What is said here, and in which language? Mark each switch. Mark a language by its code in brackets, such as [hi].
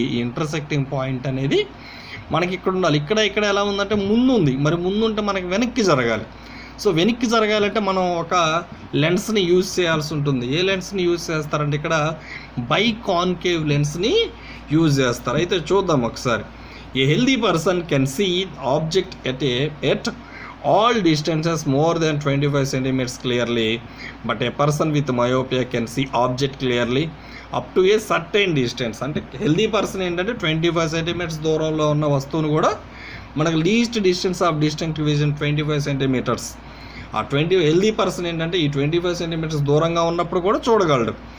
[te] ఈ intersecting point అనేది మనకి ఇక్కడ ఉండాలి. ఇక్కడ ఎలా ఉందంటే ముందు ఉంది, మరి ముందు ఉంటే మనకి వెనక్కి జరగాలి. సో వెనక్కి జరగాలంటే మనం ఒక లెన్స్ని యూజ్ చేయాల్సి ఉంటుంది. ఏ లెన్స్ని యూజ్ చేస్తారంటే ఇక్కడ బైకాన్కేవ్ లెన్స్ని యూజ్ చేస్తారు. అయితే చూద్దాం ఒకసారి. [en] A healthy person can see object at all distances more than 25 centimeters clearly, but a person with myopia can see object clearly up to a certain distance. [te] అంటే హెల్దీ పర్సన్ ఏంటంటే 25 centimetres దూరంలో ఉన్న వస్తువును కూడా మనకు least distance of distinct vision 25 centimetres. ఆ healthy person ఏంటంటే ఈ 25 సెంటీమీటర్స్ దూరంగా ఉన్నప్పుడు కూడా చూడగలడు.